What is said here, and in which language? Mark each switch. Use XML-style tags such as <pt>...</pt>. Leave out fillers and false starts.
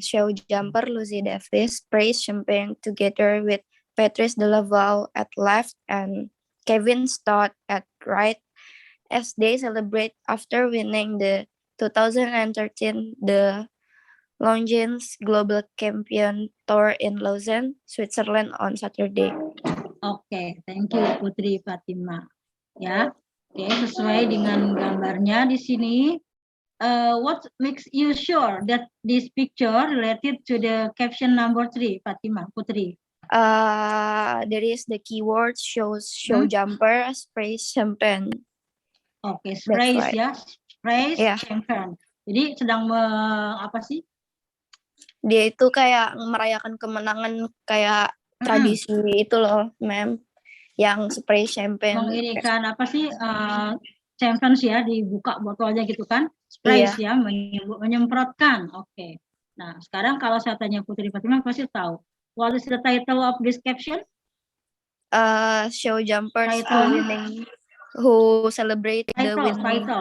<en>Show jumper Lucy Davis praise champagne together with Patrice Delaval at left and Kevin Stott at right as they celebrate after winning the 2013 The Longines Global Champion Tour in Lausanne, Switzerland on Saturday. Oke, thank you Putri Fatima.</en> <id>Ya, oke, sesuai dengan gambarnya di sini.</id> <en>What makes you sure that this picture related to the caption number 3, Fatima, Putri? There is the keyword show jumper sprays champagne. Oke, sprays right.</en> <id>ya, sprays</id> <en>Yeah.</en> <id>champagne. Jadi sedang apa sih? Dia itu kayak merayakan kemenangan kayak tradisi itu loh, ma'am. Yang spray champagne. Mengirikan apa sih? Champagne ya, dibuka botolnya gitu kan? Sprays ya, menyemprotkan. Oke. Nah, sekarang kalau saya tanya Putri Fatima pasti tahu.</id> <en>What is the title of this caption? Show jumpers who celebrate the winning.</en>